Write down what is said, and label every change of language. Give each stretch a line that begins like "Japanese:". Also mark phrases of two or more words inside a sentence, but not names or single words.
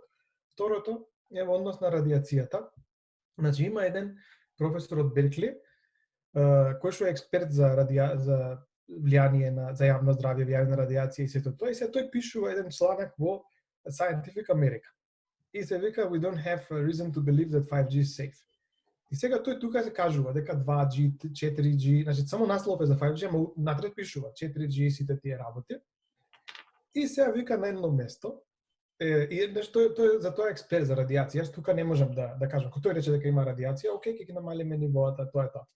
Macedonian: Второто е во однос на радиацијата. Значи има еден професор од Беркли кој што е експерт за влијание за јавно здравје, влијание на радиација и сето тоа. И се тој пишува еден членок во Scientific America. И се вика
English: We don't have a reason to believe that 5G is safe.
Macedonian: И сега тој тука се кажува дека 2G, 4G, значи само наслов е за 5G, ама натред пишува 4G и сите тие работи. И сега вика на едно место, и тој за тоа експерт за радиација, јас тука не можам да кажам, кога тој рече дека има радиација, окей, ќе ги намалиме нивоата, тоа е тоа.